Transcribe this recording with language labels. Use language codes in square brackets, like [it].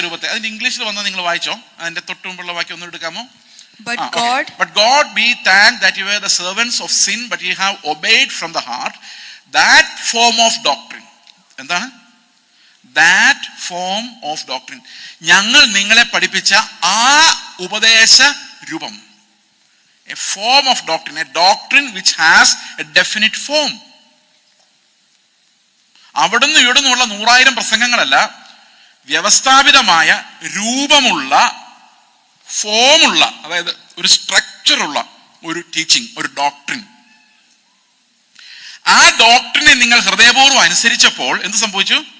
[ml] അതിന്റെ ഇംഗ്ലീഷിൽ വന്ന് നിങ്ങൾ വായിച്ചോ? അതിന്റെ തൊട്ടു മുമ്പുള്ള വാക്യം ഒന്ന് എടുക്കാമോ? [en] But God be thanked that you were the servants of sin, but you have obeyed from the heart that form of doctrine. [ml] എന്താണ്? [en] That form of doctrine. [ml] ഞങ്ങൾ നിങ്ങളെ പഠിപ്പിച്ച ആ ഉപദേശ രൂപം. [en] A form of doctrine, a doctrine which has a definite form. [ml] അവിടുന്ന് ഇവിടുന്നുള്ള 100,000 പ്രസംഗങ്ങളല്ല, വ്യവസ്ഥാപിതമായ രൂപമുള്ള, ഫോമുള്ള, അതായത് ഒരു സ്ട്രക്ചറുള്ള ഒരു ടീച്ചിങ്, ഒരു ഡോക്ട്രിൻ. ആ ഡോക്ട്രിനെ നിങ്ങൾ ഹൃദയപൂർവ്വം അനുസരിച്ചപ്പോൾ എന്ത് സംഭവിച്ചു?